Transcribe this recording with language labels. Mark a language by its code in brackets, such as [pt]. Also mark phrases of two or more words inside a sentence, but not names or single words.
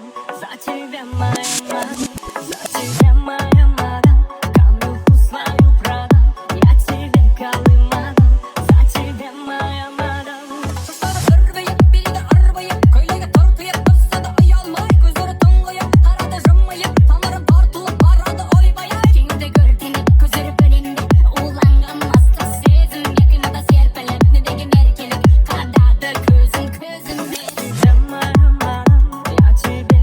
[ru] За тебя, моя мадам, за тебя, моя мадам, камеру свою продам, я тебе колымадам. За тебя, моя мадам. [kk] Ырбайып, биді ырбайып, көйлегі тыртиып, бұзса да ұялмай, көздері тұңғиып, қарады жымиып, тамыры тартылып барады ойбай-ай. Кеңді көркемек, көздері бөлеңдеп, уланған мастық сезімге қимылда серпіліп, не деген еркелік қадады көзің көзіме. [ru] Моя мадам, я